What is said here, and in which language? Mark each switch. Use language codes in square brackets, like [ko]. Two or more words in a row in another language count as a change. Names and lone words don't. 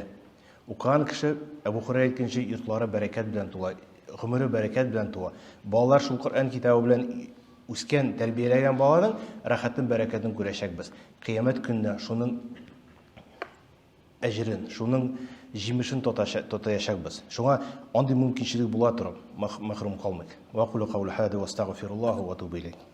[tt] Укыган кеше Әбу Хурайра әйткәнчә йортлары бәрәкәт белән тула, гомере бәрәкәт белән тула. Балалар шул Коръән китабы белән үскән, тәрбияләгән баланың рәхәтен, бәрәкәтен күрәчәкбез. Кыямәт көнендә шуның әҗрен, шуның җимешен тотаячакбыз. Шуңа андый мөмкинчелек була торып, мәхрүм калмыйк. [ar] وأقول قولي هذا وأستغفر الله وأتوب إليه.